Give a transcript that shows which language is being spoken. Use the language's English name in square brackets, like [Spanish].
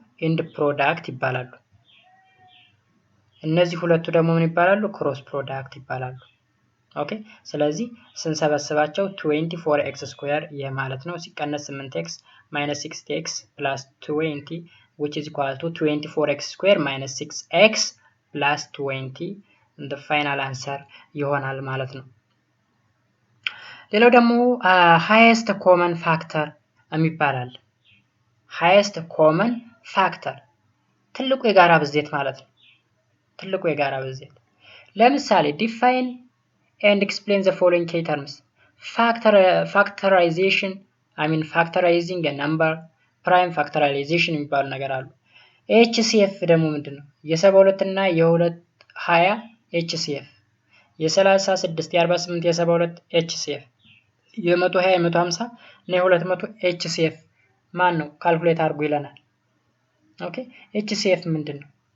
[Amharic] ኤንድ ፕሮዳክት ይባላሉ። እነዚህ ሁለቱ ደግሞ ምን ይባላሉ? ክሮስ ፕሮዳክት ይባላሉ። ኦኬ ስለዚህ ስንሰበስባቸው 24x ስኩዌር የማለት ነው ሲቀነስ 8x [English] minus 6x plus 20 which is equal to 24x square minus 6x plus 20 the final answer [Amharic] ይሆናል ማለት ነው። ሌላው ደግሞ highest common factor የሚባላል። highest common factor ትልቁ የጋራ ብዜት ማለት ነው። ትልቁ የጋራ ብዜት ለምሳሌ [English] define and explain the following key terms. Factorization, factorizing a number, prime factorization [Amharic] የሚባሉ ነገር አሉ። HCF ደግሞ ምንድነው? የ72 እና የ220 HCF፣ የ36 የ48 የ72 HCF፣ የ120 የ150 እና የ200 HCF ማን ነው? ካልኩሌት አድርጉ ይለናል። ኦኬ HCF ምንድነው?